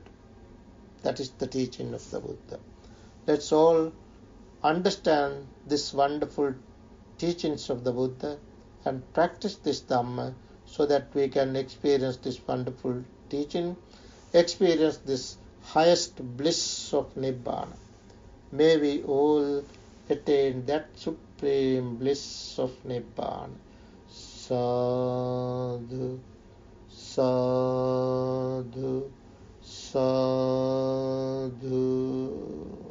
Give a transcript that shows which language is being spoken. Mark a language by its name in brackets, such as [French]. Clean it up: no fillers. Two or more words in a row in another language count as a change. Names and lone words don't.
[English] That is the teaching of the Buddha. Let's all understand this wonderful teachings of the Buddha and practice this Dhamma, so that we can experience this wonderful teaching, experience this highest bliss of Nibbana. May we all attain that supreme bliss of Nibbana. [Pali] Sadhu, sadhu, sadhu.